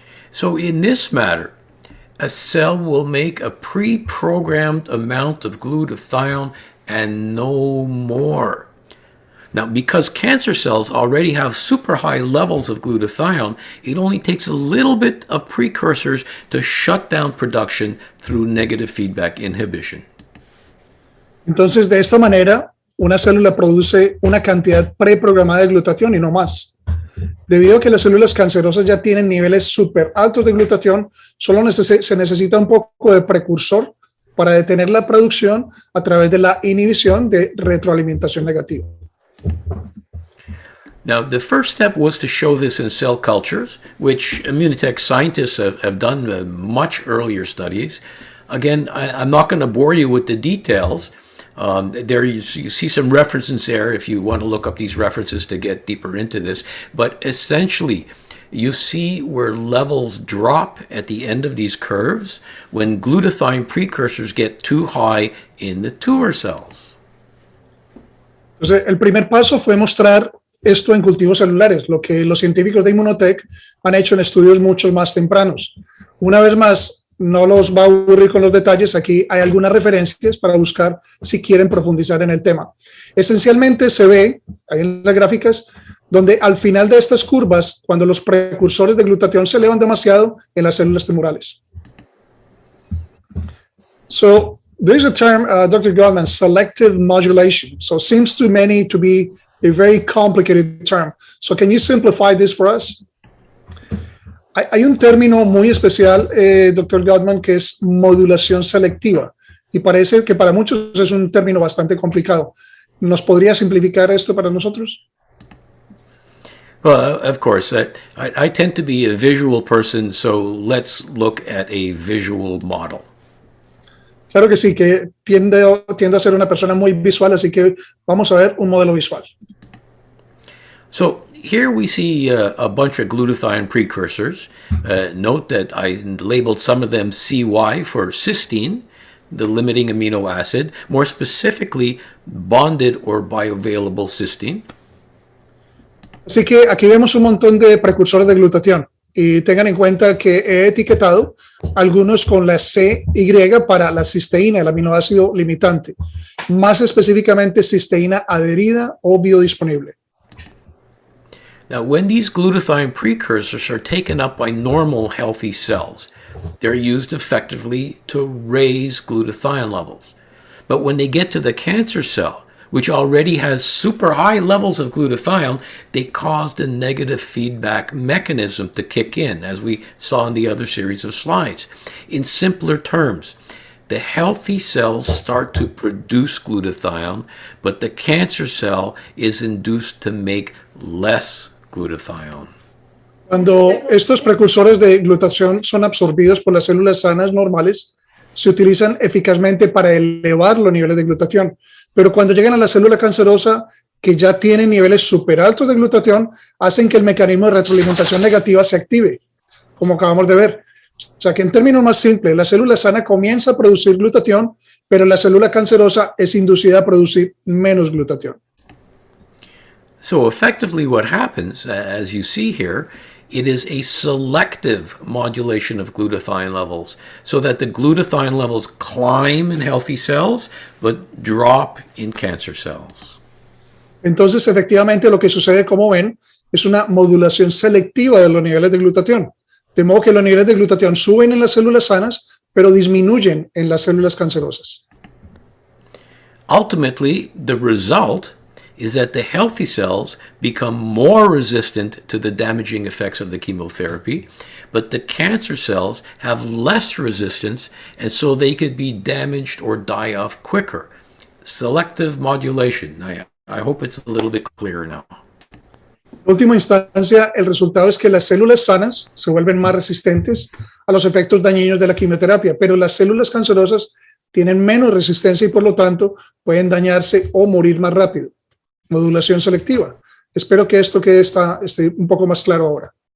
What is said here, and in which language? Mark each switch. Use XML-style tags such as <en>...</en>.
<en>So in this matter, a cell will make a pre-programmed amount of glutathione and no more. Now, because cancer cells already have super high levels of glutathione, it only takes a little bit of precursors to shut down production through negative feedback inhibition.</en> <es>Entonces, de esta manera, una célula produce una cantidad preprogramada de glutatión y no más. Debido a que las células cancerosas ya tienen niveles súper altos de glutatión, solo se necesita un poco de precursor para detener la producción a través de la inhibición de retroalimentación negativa.</es> <en>Now, the first step was to show this in cell cultures, which immunotech scientists have done much earlier studies. Again, I'm not going to bore you with the details. There you see some references there if you want to look up these references to get deeper into this. But essentially, you see where levels drop at the end of these curves when glutathione precursors get too high in the tumor cells.</en> <es>Entonces, el primer paso fue mostrar esto en cultivos celulares, lo que los científicos de Immunotech han hecho en estudios mucho más tempranos. Una vez más, no los va a aburrir con los detalles, aquí hay algunas referencias para buscar si quieren profundizar en el tema. Esencialmente se ve, ahí en las gráficas, donde al final de estas curvas, cuando los precursores de glutatión se elevan demasiado en las células tumorales.</es> <en>So, there is a term, Dr. Gutman, selective modulation. So, seems to many to be a very complicated term. So, can you simplify this for us?</en> <es>Hay un término muy especial, Dr. Gutman, que es modulación selectiva. Y parece que para muchos es un término bastante complicado. ¿Nos podría simplificar esto para nosotros?</es> <en>Well, of course. I tend to be a visual person, so let's look at a visual model.</en> <es>Claro que sí, que tiende a ser una persona muy visual, así que vamos a ver un modelo visual.</es> <en>So here we see a bunch of glutathione precursors. Note that I labeled some of them CY for cysteine, the limiting amino acid, more specifically bonded or bioavailable cysteine.</en> <es>Así que aquí vemos un montón de precursores de glutatión y tengan en cuenta que he etiquetado algunos con la CY para la cisteína, el aminoácido limitante, más específicamente cisteína adherida o biodisponible.</es> <en>Now, when these glutathione precursors are taken up by normal healthy cells, they're used effectively to raise glutathione levels. But when they get to the cancer cell, which already has super high levels of glutathione, they cause the negative feedback mechanism to kick in, as we saw in the other series of slides. In simpler terms, the healthy cells start to produce glutathione, but the cancer cell is induced to make less glutathione.</en> <es>Cuando estos precursores de glutatión son absorbidos por las células sanas normales, se utilizan eficazmente para elevar los niveles de glutatión. Pero cuando llegan a la célula cancerosa, que ya tiene niveles súper altos de glutatión, hacen que el mecanismo de retroalimentación negativa se active, como acabamos de ver. O sea que en términos más simples, la célula sana comienza a producir glutatión, pero la célula cancerosa es inducida a producir menos glutatión.</es> <en>So effectively what happens, as you see here, it is a selective modulation of glutathione levels so that the glutathione levels climb in healthy cells but drop in cancer cells.</en> <es>Entonces, efectivamente, lo que sucede, como ven, es una modulación selectiva de los niveles de glutatión. De modo que los niveles de glutatión suben en las células sanas, pero disminuyen en las células cancerosas.</es> <en>Ultimately, the result is that the healthy cells become more resistant to the damaging effects of the chemotherapy, but the cancer cells have less resistance, and so they could be damaged or die off quicker. Selective modulation. I hope it's a little bit clearer now.</en> <es>En última instancia, el resultado es que las células sanas se vuelven más resistentes a los efectos dañinos de la quimioterapia, pero las células cancerosas tienen menos resistencia y por lo tanto pueden dañarse o morir más rápido. Modulación selectiva. Espero que esto esté un poco más claro ahora.</es>